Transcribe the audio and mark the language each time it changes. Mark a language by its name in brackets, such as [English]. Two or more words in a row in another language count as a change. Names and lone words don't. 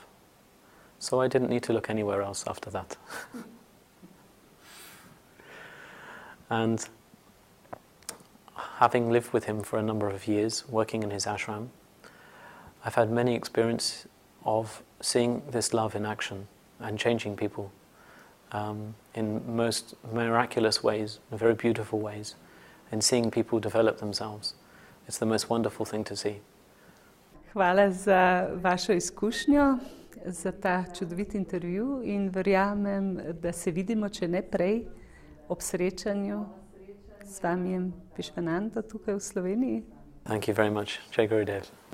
[English] So I didn't need to look anywhere else after that. And having lived with him for a number of years, working in his ashram, I've had many experiences of seeing this love in action and changing people in most miraculous ways, in very beautiful ways, and seeing people develop themselves. It's the most wonderful thing to see. [Slovenian] Hvala za vašo izkušnjo, za ta čudovit intervju in verjamem, da se vidimo, če ne prej, ob srečanju s Swamijem Vishwananda tukaj v Sloveniji. [English] Thank you very much. [Hindi] Jai Gurudev.